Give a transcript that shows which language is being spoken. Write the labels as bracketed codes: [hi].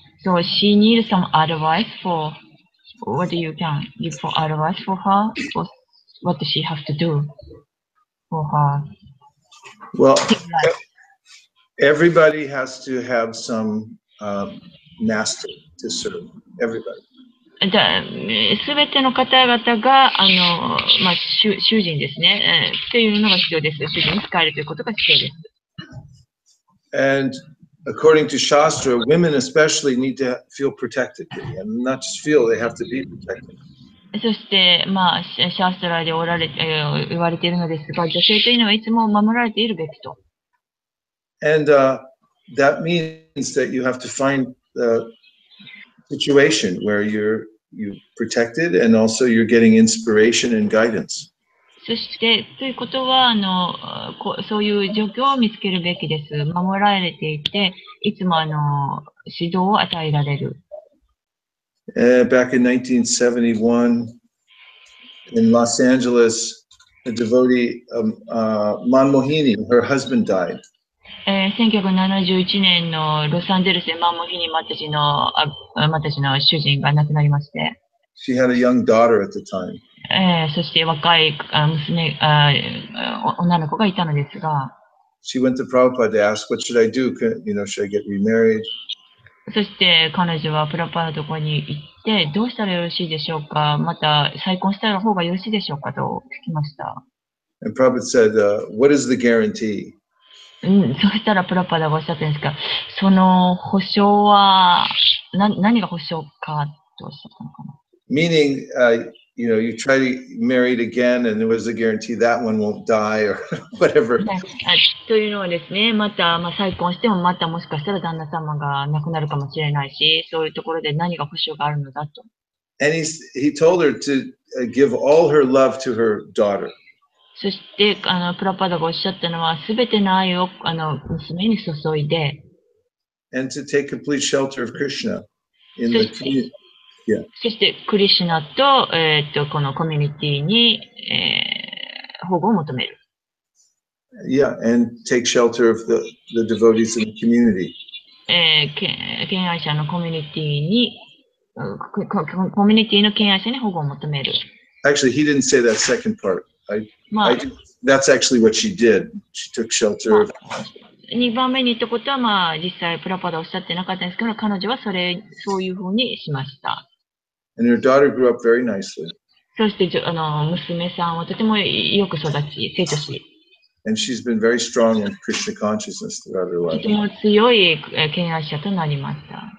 [en] So she needs some advice for what you can give for advice for her, for what she has to do for her. Well, everybody has to have some master to serve. Everybody. [ja] すべての方々が、まあ、主人ですね、っていうのが必要です。主人に使えるということが必要です。 [en] And according to Shastra, women especially need to feel protected, and not just feel, they have to be protected. [ja] そして、まあ、シャストラで言われているのですが、女性というのはいつも守られているべきと。 [en] And that means that you have to find the situation where you're protected, and also you're getting inspiration and guidance. [ja] そして、ということは、そういう状況を見つけるべきです。守られていて、いつも指導を与えられる。 [en] Back in 1971, in Los Angeles, a devotee, Manmohini, her husband died. [ja] 1971年のロサンゼルスでマンモヒニマタジの主人が亡くなりまして。 [en] She had a young daughter at the time. [ja] そして若い女の子がいたのですが、 [en] She went to Prabhupada to ask, what should I do? Should I get remarried? [ja] そして彼女はプラパのところに行って、どうしたらよろしいでしょうか、また再婚した方がよろしいでしょうかと聞きました。 [en] And Prabhupada said, what is the guarantee? [ja] そしたらプラパダがおっしゃったんですが、その保証は何が保証かとおっしゃったのかな。 [en] Meaning, you try to marry it again, and there was a guarantee that one won't die or whatever. [ja] というのはですね、また、再婚してもまたもしかしたら旦那様が亡くなるかもしれないし、そういうところで何が保証があるのだと。 [en] And he told her to give all her love to her daughter. [ja] そして、プラパダがおっしゃったのは、すべての愛を娘に注いで、 [en] and to take complete shelter of Krishna in the community. [ja] そして、クリシュナと、このコミュニティに、保護を求める。 [en] Yeah, and take shelter of the devotees in the community. [ja] 敬愛者のコミュニティに、コミュニティの敬愛者に保護を求める。 [en] Actually, he didn't say that second part. That's actually what she did. She took shelter of. [ja] 2番目に言ったことは、実際プラパダおっしゃってなかったんですけど、彼女はそういうふうにしました。 [en] And her daughter grew up very nicely. [ja] そして娘さんはとてもよく育ち、成長し、 [en] And she's been very strong in Krishna consciousness throughout her [ja] と [en] life. [ja] ても強い敬愛者となりました。